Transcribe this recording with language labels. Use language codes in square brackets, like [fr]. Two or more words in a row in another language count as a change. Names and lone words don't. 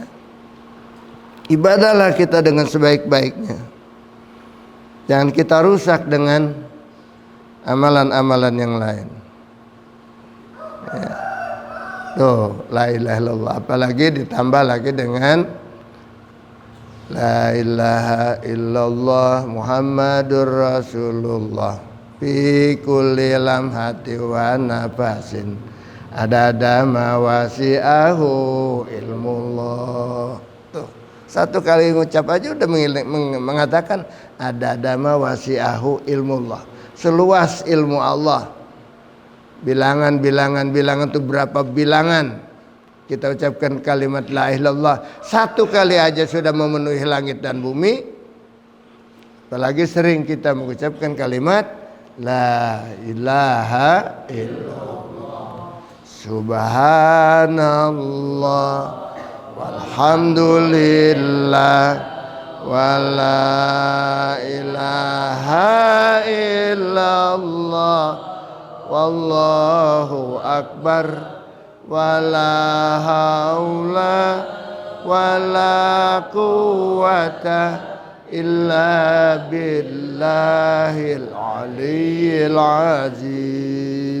[id] Ibadahlah kita dengan sebaik-baiknya. Jangan kita rusak dengan amalan-amalan yang lain. Ya. Tuh, [ar] لا إله إلا الله. [id] Apalagi ditambah lagi dengan [ar] لا إله إلا الله محمد رسول الله في كل لمحة ونفس عدد ما وسعه علم الله. [id] Tuh, satu kali ngucap aja udah mengatakan [ar] عدد ما وسعه علم الله, [id] seluas ilmu Allah. Bilangan itu berapa bilangan kita ucapkan kalimat [ar] لا إله إلا الله, [id] satu kali aja sudah memenuhi langit dan bumi. Apalagi sering kita mengucapkan kalimat [ar] لا إله إلا الله, سبحان الله والحمد لله ولا إله إلا الله والله أكبر ولا حول ولا قوة إلا بالله العلي العظيم.